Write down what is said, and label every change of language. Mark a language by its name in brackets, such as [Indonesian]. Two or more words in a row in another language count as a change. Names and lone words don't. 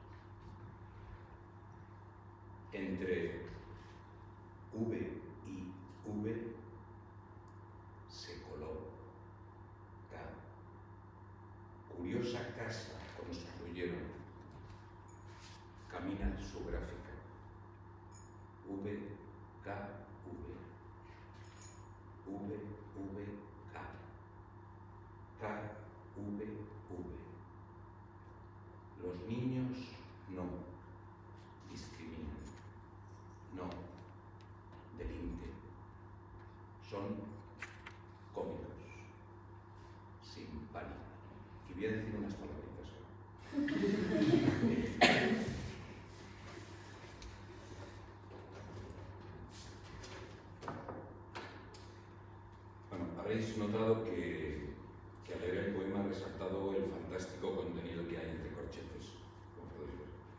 [Spanish] Entre V y V se coló K. Curiosa casa construyeron. Camina su gráfica. V, K, V. V, V, K. K, V, V. Los niños no discriminan, no delinquen. Son cómicos, sin pánico. Y voy a decir unas palabritas. Bueno, habréis notado que al leer el poema he resaltado el fantástico contenido que hay entre corchetes, como podéis ver.